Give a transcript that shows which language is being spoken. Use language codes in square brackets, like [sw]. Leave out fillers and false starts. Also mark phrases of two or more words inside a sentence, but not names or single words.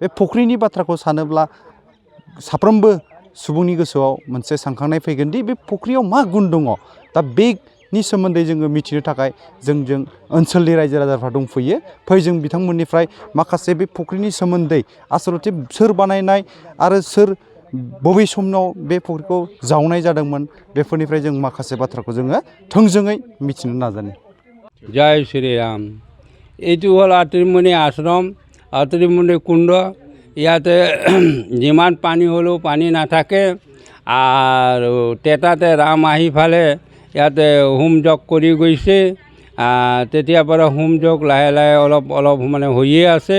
[brx] फुख्रिनि बाथ्राखौ सानोब्ला साफ्रोमबो सुबुंनि गोसोआव मोनसे सानखांनाय फैगोन दि बे फुख्रियाव मा गुन दङ दा बेनि सोमोन्दै जोङो मिथिनो थाखाय जोंजों ओनसोलनि रायजो राजाफ्रा दंफैयो फै जों बिथांमोननिफ्राय माखासे बे फुख्रिनि सोमोन्दै आसलथे सोर बानायनाय आरो सोर बबे समाव बे फुख्रिखौ जावनाय जादोंमोन बेफोरनिफ्राय जों माखासे बाथ्राखौ जोङो थोंजोङै मिथिनो नाजानि। [hi] जय श्री राम। [as] এইটো হ'ল আত্ৰিমুনি আশ্ৰম আত্ৰিমুনি কুণ্ড। ইয়াতে যিমান পানী হ'লেও পানী নাথাকে আৰু তেতাতে ৰাম আহি ফালে ইয়াতে হোম যজ্ঞ কৰি গৈছে। তেতিয়াৰ পৰা হোম যজ্ঞ লাহে লাহে অলপ অলপ মানে হৈয়ে আছে।